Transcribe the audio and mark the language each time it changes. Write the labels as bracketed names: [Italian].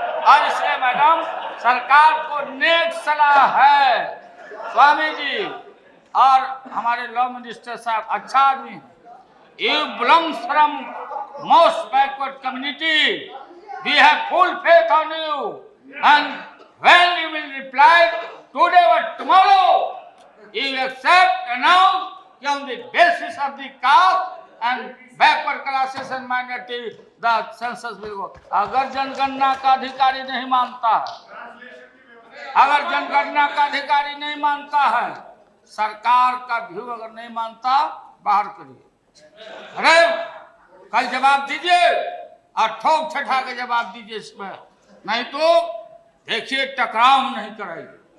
[Hindi] और इसलिए मैडम, सरकार को नेक सलाह है, स्वामी जी और हमारे लॉ मिनिस्टर साहब अच्छा आदमी है। [English] You belong from most backward community. We have full faith on you. And when you will reply today or tomorrow, you accept, announce on the basis of the caste and backward classes and minority, the census will go. [Hindi] अगर जनगणना का अधिकारी नहीं मानता है, अगर जनगणना का अधिकारी नहीं मानता है, सरकार का व्यू अगर नहीं मानता, बाहर करिए। अरे कल जवाब दीजिए और ठोक ठठा के जवाब दीजिए इसमें, नहीं तो देखिए टकराव नहीं कराइए।